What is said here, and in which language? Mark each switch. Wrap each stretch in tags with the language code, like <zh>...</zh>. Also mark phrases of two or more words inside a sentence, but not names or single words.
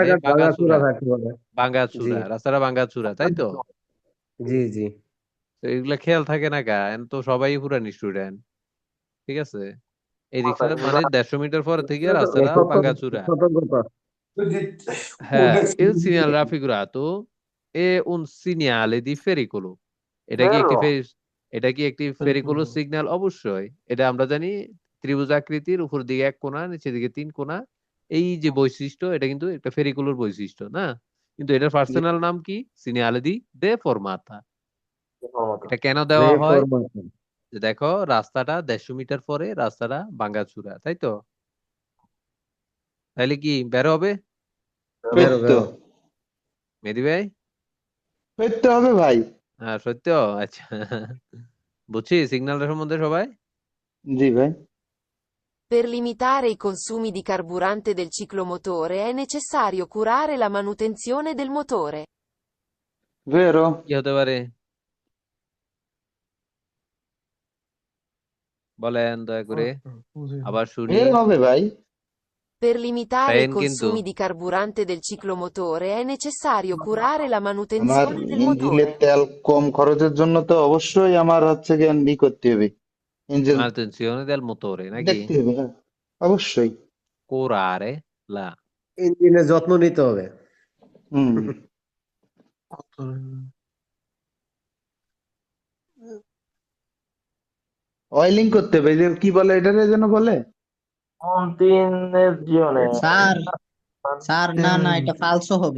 <bn>রাস্তাঘাট ভাঙাচোরা ভাঙাচোরা, থাকতে পারে। জি রাস্তাটা ভাঙাচোরা, তাই তো? জি জি। তো এগুলা খেয়াল থাকে না গা, এখন তো সবাই পুরান স্টুডেন্ট, ঠিক আছে? এই রিক্সাটা মানে 150 মিটার পরে থেকে রাস্তাটা ভাঙাচোরা। সতর্কতা। হ্যাঁ,</bn> <it>il segnale raffigurato è un segnale di pericolo.</it> <bn>এটা কি একটি এটা কি একটি ফেরিকুলো সিগন্যাল? অবশ্যই, এটা আমরা জানি, ত্রিভুজ আকৃতির, উপর দিকে এক কোণা, নিচের দিকে 3 কোণা, এই যে বৈশিষ্ট্য, এটা কিন্তু একটা ফেরিকুলোর বৈশিষ্ট্য না? কিন্তু এটার পার্সোনাল নাম কি?</bn> <it>segnale di de formata.</it> <bn>এটা কেন দেওয়া হয়? যে দেখো রাস্তাটা 150 মিটার পরে রাস্তাটা ভাঙাচোরা, তাই তো? তাইলে কি বের হবে বেরো সত্য। বেরো। মেহেদী ভাই? সত্য হবে ভাই। হ্যাঁ, সত্য। আচ্ছা, বুঝছি সিগন্যালটা সম্বন্ধে সবাই। জি ভাই।</bn> <it>Per limitare i consumi di carburante del ciclomotore è necessario curare la manutenzione del motore.</it> <bn>ভেরো। কি হতে পারে বলেন দয়া করে, আবার শুনি। ভেরো হবে ভাই।</bn> <it>Per limitare i</it> <bn>ফ্যান কিন্তু</bn> <it>consumi di carburante del ciclomotore è necessario curare la</it> <bn>আমার</bn> <it>manutenzione del</it> <bn>ইঞ্জিনের</bn> <it>motore.</it> <bn>তেল কম খরচের জন্য তো অবশ্যই আমার হচ্ছে গিয়ে ই করতে হবে, ইঞ্জিন</bn> <it>manutenzione del motore নাকি</it> <bn>দেখতে হবে, হ্যাঁ অবশ্যই।</bn> <it>curare la</it> <bn>ইঞ্জিনের যত্ন নিতে হবে। হুম। অয়েলিং করতে হবে, এই যে কি বলে এটারে যেন বলে, Mantenzione. স্যার স্যার না না এটা ফালসো হবে।</bn>